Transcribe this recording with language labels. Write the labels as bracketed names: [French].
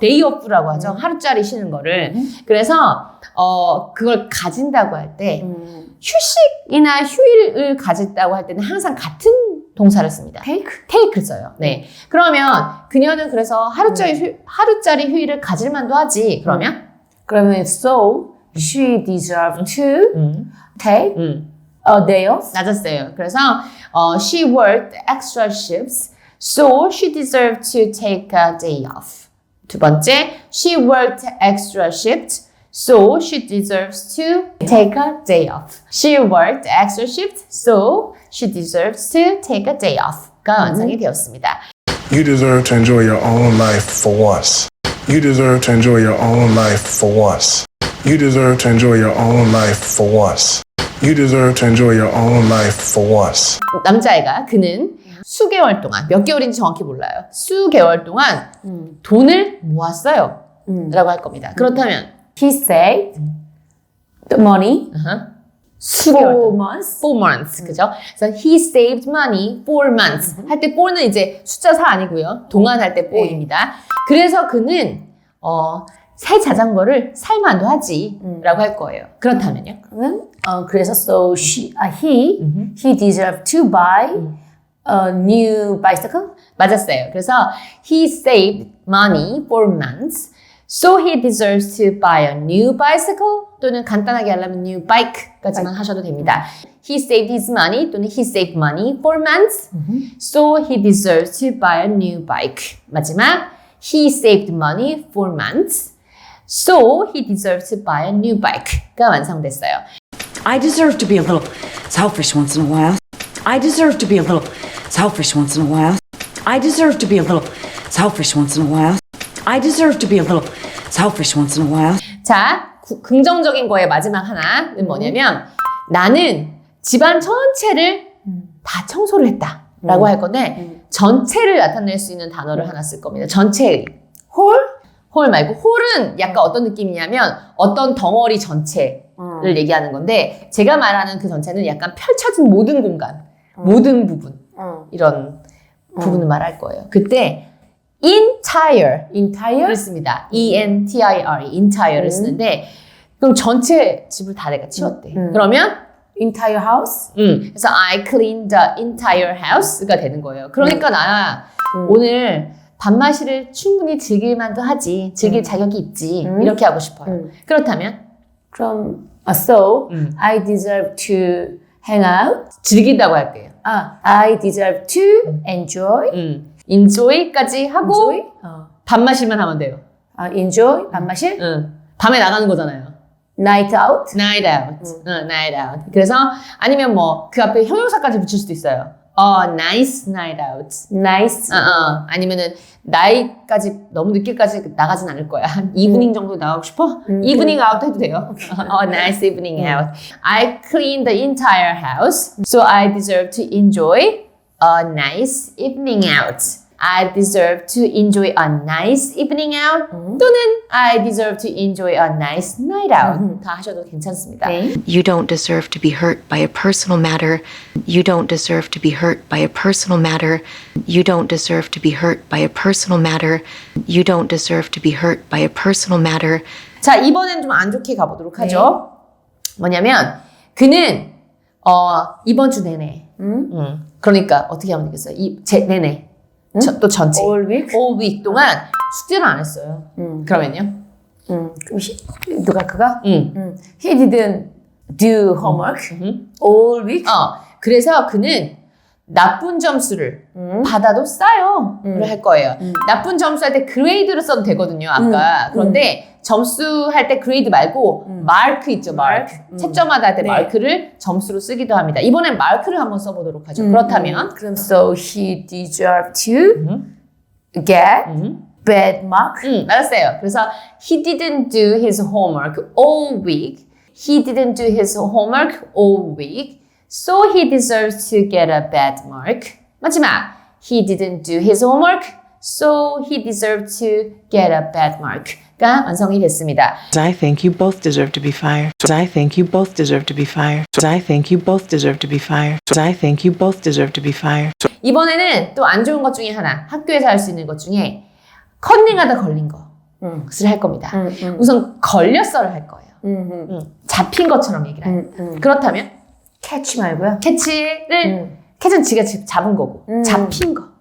[Korean] 데이 오프라고 하죠. 하루짜리 쉬는 거를. 그래서 그걸 가진다고 할 때 휴식이나 휴일을 가진다고 할 때는 항상 같은 동사를 씁니다. take를 써요. 네. 그러면 그녀는 그래서 하루짜리 휴일을 가질 만도 하지. 그러면 [English] so she deserves to take a day off. [Korean] 낮았어요. 그래서 [English] she worked extra shifts, so she deserved to take a day off. [Korean] 두 번째, [English] she worked extra shifts, so she deserves to take a day off. She worked extra shifts, so she deserves to take a day off.가 [Korean] 완성이 되었습니다. [English] You deserve to enjoy your own life for once. You deserve to enjoy your own life for once. You deserve to enjoy your own life for once. You deserve to enjoy your own life for once. [Korean] 남자애가 그는 수개월 동안 몇 개월인지 정확히 몰라요. 수개월 동안 돈을 모았어요. 라고 할 겁니다. 그렇다면 [English] He saved the money [Korean] 수개월 동안. [English] months. 4 months. [Korean] 그죠? 그래서 [English] he saved money 4 months. [Korean] 할 때 4는 이제 숫자 4 아니고요. 동안 할 때 4입니다. 그래서 그는 새 자전거를 살 만도 하지 라고 할 거예요. 그렇다면요? 그래서 [English] so he deserved to buy a new bicycle. [Korean] 맞았어요. 그래서 [English] he saved money for months. So he deserves to buy a new bicycle [Korean] 또는 간단하게 하려면 [English] new bike [Korean] 까지만 하셔도 됩니다. [English] He saved his money [Korean] 또는 [English] he saved money for months. So he deserves to buy a new bike. [Korean] 마지막 [English] he saved money for months. So he deserves to buy a new bike가 [Korean] 완성됐어요. [English] I deserve to be a little selfish once in a while. I deserve to be a little selfish once in a while. I deserve to be a little selfish once in a while. I deserve to be a little selfish once in a while. [Korean] 자, 긍정적인 거의 마지막 하나는 뭐냐면 나는 집안 전체를 다 청소를 했다 라고 할 건데 전체를 나타낼 수 있는 단어를 하나 쓸 겁니다. 전체의 홀 말고 홀은 약간 어떤 느낌이냐면 어떤 덩어리 전체를 얘기하는 건데 제가 말하는 그 전체는 약간 펼쳐진 모든 공간, 모든 부분 이런 부분을 말할 거예요. 그때 entire를 씁니다. E-N-T-I-R-E entire를 쓰는데 그럼 전체 집을 다 내가 치웠대. 그러면 [English] entire house. [Korean] 그래서 [English] I cleaned the entire house가 [Korean] 되는 거예요. 그러니까 나 오늘 밤마시를 충분히 즐길 만도 하지. 즐길 자격이 있지. 이렇게 하고 싶어요. 그렇다면 그럼 [English] so I deserve to hang out. [Korean] 즐긴다고 할게요. [English] I deserve to enjoy. [Korean] enjoy까지 하고 [English] enjoy? [Korean] 밤마실만 하면 돼요. enjoy 밥 마실. 밤에 나가는 거잖아요. [English] night out. night out. night out. [Korean] 그래서 아니면 뭐 그 앞에 형용사까지 붙일 수도 있어요. [English] nice night out. nice. [Korean] 아니면은 나이까지 너무 늦게까지 나가진 않을 거야. 한 이브닝 정도 나가고 싶어? 이브닝 아웃 해도 돼요. [English] nice evening out. I cleaned the entire house, so I deserve to enjoy a nice evening out. I deserve to enjoy a nice evening out [Korean] 또는 [English] I deserve to enjoy a nice night out [Korean] 다 하셔도 괜찮습니다. [English] You don't deserve to be hurt by a personal matter. You don't deserve to be hurt by a personal matter. You don't deserve to be hurt by a personal matter. You don't deserve to be hurt by a personal matter. [Korean] 자, 이번엔 좀 안 좋게 가보도록 하죠. 뭐냐면 그는 이번 주 내내 그러니까 어떻게 하면 되겠어요? 내내 또 전체 [English] all week. all week [Korean] 동안 숙제를 안 했어요. 그러면요? 그럼 그가? [English] He didn't do homework all week. [Korean] 그래서 그는 나쁜 점수를 받아도 싸요를 할 거예요. 나쁜 점수 할 때 그레이드를 써도 되거든요. 아까. 그런데 점수 할 때 그레이드 말고 마크 있죠. 마크. 채점하다 할 때 마크를 점수로 쓰기도 합니다. 이번엔 마크를 한번 써보도록 하죠. 그렇다면 그럼 [English] so he deserved to get bad mark. [Korean] 맞았어요. 그래서 [English] he didn't do his homework all week. He didn't do his homework all week. So he deserves to get a bad mark. [Korean] 마지막, [English] he didn't do his homework. So he deserved to get a bad mark. [Korean] 완성이 됐습니다. [English] I think you both deserve to be fired. I think you both deserve to be fired. I think you both deserve to be fired. I think you both deserve to be fired. [Korean] 이번에는 또 안 좋은 것 중에 하나, 학교에서 할 수 있는 것 중에 컨닝하다 걸린 것을 할 겁니다. 우선 걸렸어를 할 거예요. 잡힌 것처럼 얘기를 합니다. 그렇다면 캐치 말고요. 캐치는 지가 잡은 거고 잡힌 거.